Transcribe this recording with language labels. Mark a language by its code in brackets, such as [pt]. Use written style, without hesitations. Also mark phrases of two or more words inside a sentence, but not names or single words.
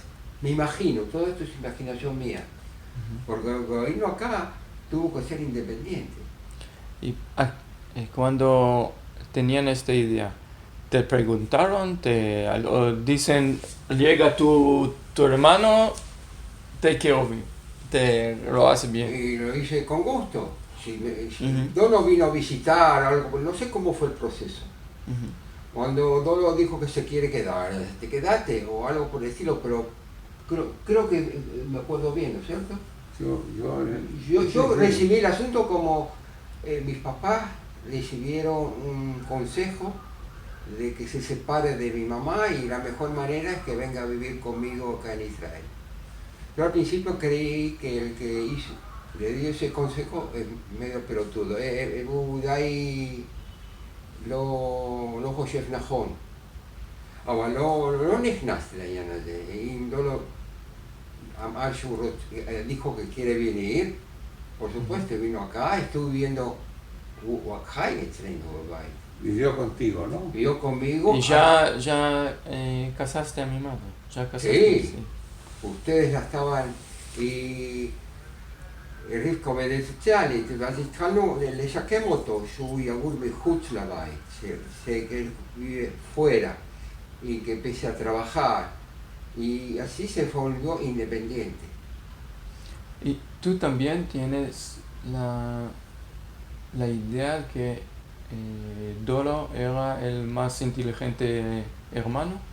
[es] Me imagino, todo esto es imaginación mía. Porque vino acá tuvo que ser independiente. Y cuando tenían esta idea, ¿te preguntaron? O dicen, llega tu hermano, [en] take over, [es] te lo hace bien? Y lo hice con gusto. Si Ujú. Dolo vino a visitar, algo, no sé cómo fue el proceso. Ujú. Cuando Dolo dijo que se quiere quedar, te quedate o algo por el estilo, pero creo que me acuerdo bien, ¿no es cierto? Yo recibí el asunto como mis papás recibieron un consejo de que se separe de mi mamá y la mejor manera es que venga a vivir conmigo acá en Israel. Yo al principio creí que el que le dio ese consejo es medio pelotudo. [he] Budai לא חושב נכון, אבל לא נכנס לעניין הזה. אם לא אמר שהוא [es] dijo que quiere venir, por supuesto vino acá, estuve viviendo acá en bebait. Vivió contigo, ¿no? Vivió conmigo. Y ya casaste a mi madre. Ya casaste. Sí. Ustedes ya estaban y [he] רבקה עובדת סוציאלית, ואז התחלנו לשקם אותו, שהוא יגור מחוץ לבית, [es] que vive fuera y que empiece a trabajar, y así se volvió independiente. Y tú también tienes la idea que Dolo era el más inteligente hermano.